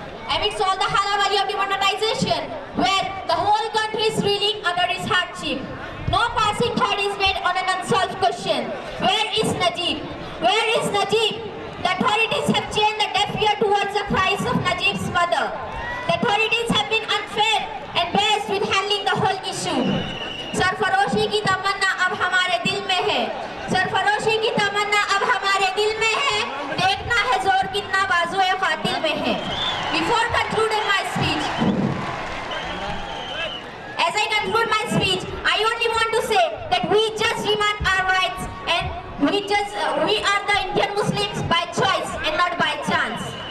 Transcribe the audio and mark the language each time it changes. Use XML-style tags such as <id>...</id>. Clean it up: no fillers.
<en>Amidst all the halavali of demonetization, where the whole country is reeling under its hardship, no passing thought is made on an unsolved question. Where is Najib? Where is Najib? The authorities have changed the deaf ear towards the cries of Najib's mother. The authorities have been unfair and biased with handling the whole issue.</en> <hi>सरफरोशी की तमन्ना अब हमारे दिल में है. सरफरोशी की तमन्ना अब हमारे दिल में है. देखना है जोर कितना बाजुए कातिल में है.</hi> <en>Before concluding my speech, as I conclude my speech, I only want to say that we just demand our rights, and we are the Indian Muslims by choice and not by chance.</en>